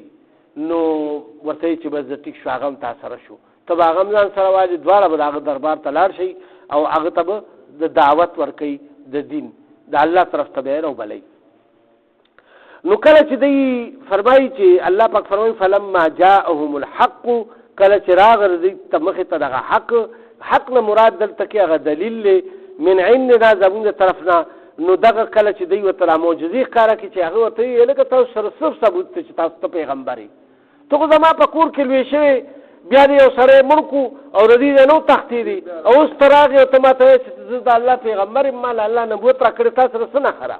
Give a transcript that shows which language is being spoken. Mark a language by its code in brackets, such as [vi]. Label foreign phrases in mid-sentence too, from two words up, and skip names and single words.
[ps] نو ورته چې بس د ټیک شو هغه هم تا سره شو، ته به هغه هم ځان سره واجب دواړه به د هغه دربار ته لاړ شئ او هغه ته به د دعوت ورکوي د دین. دا الله طرف ته به راوبلئ. نو کله چې دی فرمایي چې الله پاک فرمایي [ar] فلما جاءهم الحق، [ps] کله چې راغله دوی ته مخې ته دغه حق نه مراد دلته کې هغه دلیل دی [ar] من عندنا [ps] زموږ د طرف نه. نو دغه کله چې دوی ورته معجزې ښکاره کړي چې هغه ورته ویې لکه تاسو سره صرف ثبوت دی چې تاسو ته پیغمبر یې، ته خو زما په کور کې لوی شوی، بیا دې یو سړی مړ کړو او د دې نه نو تښتېدې، او اوس ته راغې او ته ما ته وایې چې زه د الله پیغمبر یم، ما له الله نبوت را کړی، تا سره څه نښه.